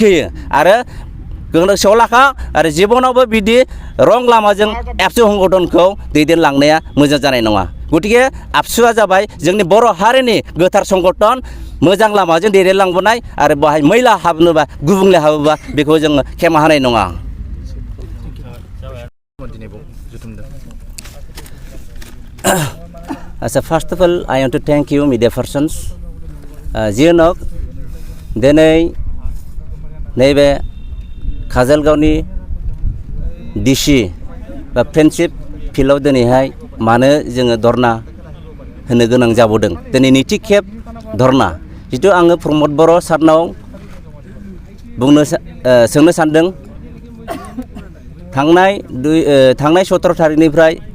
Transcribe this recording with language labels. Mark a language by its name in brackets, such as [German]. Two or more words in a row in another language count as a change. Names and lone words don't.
[Bodo] होयो आरो गोसोआव लाखा आरो जिबनावबो बिदि रं लामाजों एबसु संगठनखौ दैदेनलांनाया मोजां जानाय नङा गतिके आबसुआ जाबाय जोंनि बर' हारिनि गोथार संगठन मोजां लामाजों दैदेनलांबोनाय आरो बाहाय मैला हाबनोबा गुबुंले हाबोबा बेखौ जोङो खेमा होनाय नङा [English] So first of all, I want to thank you, media persons. Jianok, [Bodo] दिनै नैबे काजलगावनि डिसि बा फ्रेन्डशिप फिल्डआव दिनैहाय मानो जोङो धरना होनो गोनां जाबोदों दिनै नैथि खेब धरना जितु आङो प्रमद बर' सारनाव सोंनो सानदों थांनाय 17 थारिखनिफ्राय